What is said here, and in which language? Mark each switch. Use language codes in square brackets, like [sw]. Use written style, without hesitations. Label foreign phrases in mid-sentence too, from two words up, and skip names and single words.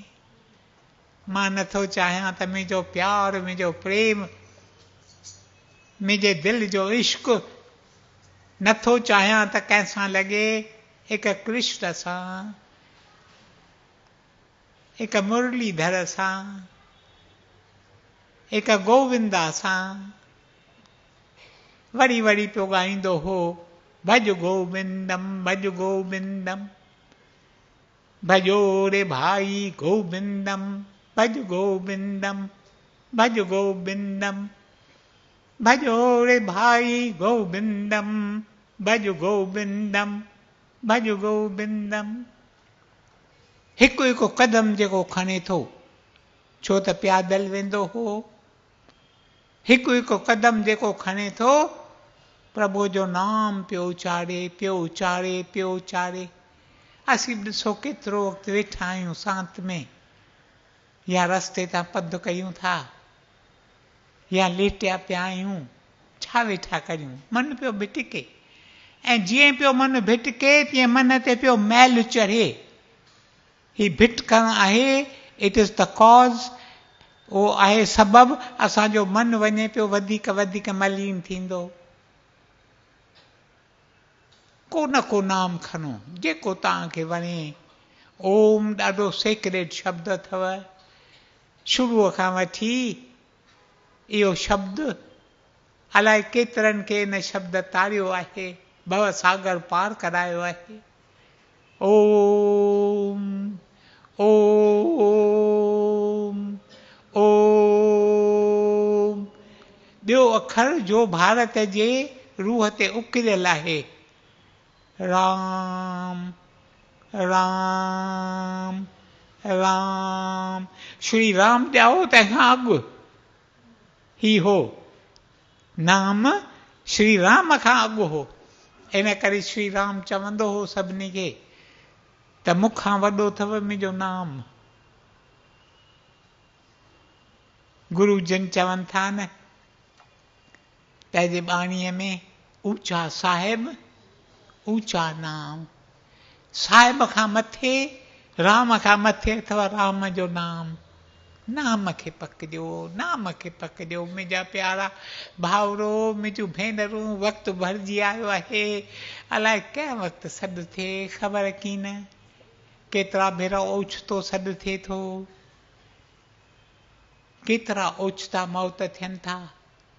[sd] मां नथो चाहियां त मुंहिंजो प्यारु, मुंहिंजो प्रेम, मुंहिंजे दिलि जो इश्क़ नथो चाहियां त कंहिंसां लॻे, हिकु कृष्ण सां, हिकु मुरलीधर सां, हिकु गोविंदा सां। वरी वरी पियो ॻाईंदो हो, [sa] भज गोविंदम, भज गोविंदम, [sd] भजो रे भाई [sa] गोविंदम, भज गोविंदम, भज गोविंदम, [sd] भजो रे भाई [sa] गोविंदम, भज गोविंदम, भज गोविंदम। [sd] हिकु हिकु कदम जेको खणे थो, छो त प्यादल वेंदो हो, हिकु हिकु कदम जेको खणे थो, प्रभु जो नाम पियो उचारे, पियो उचारे, पियो उचारे। असीं ॾिसो केतिरो वक़्तु वेठा आहियूं सांत में, या रस्ते तां पंधु कयूं था, या लेटिया पिया आहियूं, छा वेठा करियूं? मन पियो भिटिके, ऐं जीअं पियो मन भिटिके तीअं मन ते पियो मैल चढ़े। ही भिटकणु आहे, [en] It is the cause, [sd] उहो आहे सबबु, असांजो मन वञे पियो वधीक वधीक मलीन थींदो। को न को नाम खणो, जेको तव्हांखे वणे। ओम ॾाढो सेक्रेट शब्द अथव, शुरूअ खां वठी इहो शब्द अलाए केतिरनि खे इन शब्द तारियो आहे, भव सागर पार करायो आहे। ओम ओम ओम। ॿियो अखर जो भारत जे रूह ते उकिरियल आहे, राम राम राम। श्री राम ॼाओ तंहिंखां अॻु ही हो, नाम श्री राम खां अॻु हो। इन करे श्री राम चवंदो हो सभिनी खे त मूंखां वॾो अथव मुंहिंजो नाम। गुरु जन चवनि था न पंहिंजे बाणीअ में, ऊचा साहिब ऊचा नाम। साहिब खां मथे, राम खां मथे अथव राम जो नाम। नाम खे पकड़ियो, नाम खे पकड़ियो। मुंहिंजा प्यारा भाउरो, मुंहिंजूं भेनरूं, वक़्तु भरिजी आयो आहे। अलाए कंहिं वक़्तु सॾु थिए ख़बर कीन, केतिरा भेरा ओचितो सॾु थिए थो, केतिरा ओचिता मौत थियनि था।